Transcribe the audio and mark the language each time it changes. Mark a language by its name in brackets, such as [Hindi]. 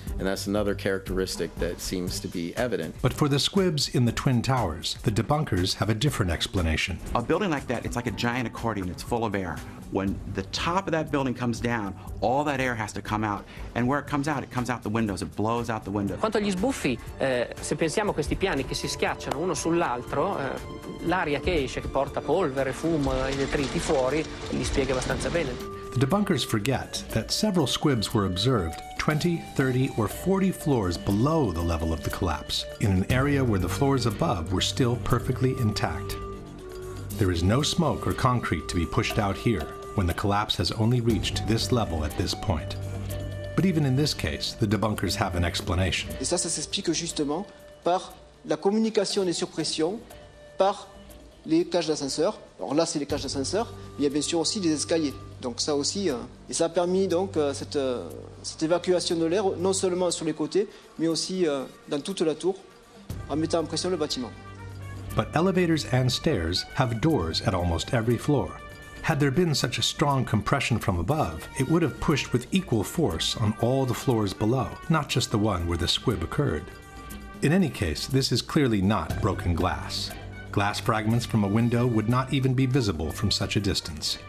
[English] And that's another characteristic that seems to be evident. But for the squibs in the Twin Towers, the debunkers have a different explanation. A building like that, it's like a giant accordion. It's full of air. When the top of that building comes down, all that air has to come out. And where it comes out the windows. It blows out the windows. [Italian] Quanto agli sbuffi, se pensiamo a questi piani che si schiacciano uno sull'altro, l'aria che esce, che porta polvere, fumo e detriti fuori, li spiega abbastanza bene. [English] The debunkers forget that several squibs were observed 20, 30, or 40 floors below the level of the collapse, in an area where the floors above were still perfectly intact. There is no smoke or concrete to be pushed out here when the collapse has only reached this level at this point. But even in this case, the debunkers have an explanation. [French] Et ça s'explique justement par la communication des surpressions, par les cages d'ascenseur. Alors là, c'est les cages d'ascenseur, mais il y a bien sûr aussi des escaliers. Donc ça aussi, et ça a permis donc cette évacuation de l'air, non seulement sur les côtés, mais aussi dans toute la tour, en mettant en pression le bâtiment. [English] But elevators and stairs have doors at almost every floor. Had there been such a strong compression from above, it would have pushed with equal force on all the floors below, not just the one where the squib occurred. In any case, this is clearly not broken glass. Glass fragments from a window would not even be visible from such a distance.